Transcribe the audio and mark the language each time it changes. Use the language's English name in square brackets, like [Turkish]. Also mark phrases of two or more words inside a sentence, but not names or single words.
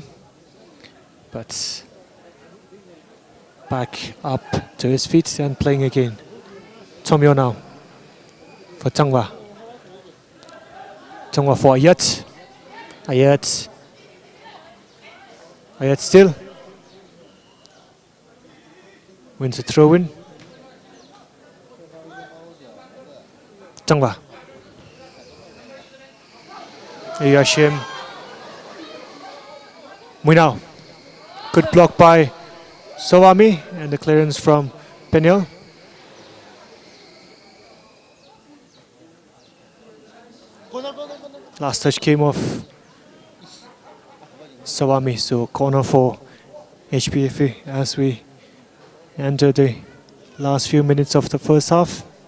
[English] But back up to his feet and playing again. Tomio now for Changwa. Changwa for Ayat. Ayat still wins a throw-in. Changwa. Yashim. Muinao. Good block by Sowami and the clearance from Peniel. Last touch came off Sowami, so corner for HPFA as we enter the last few minutes of the first half.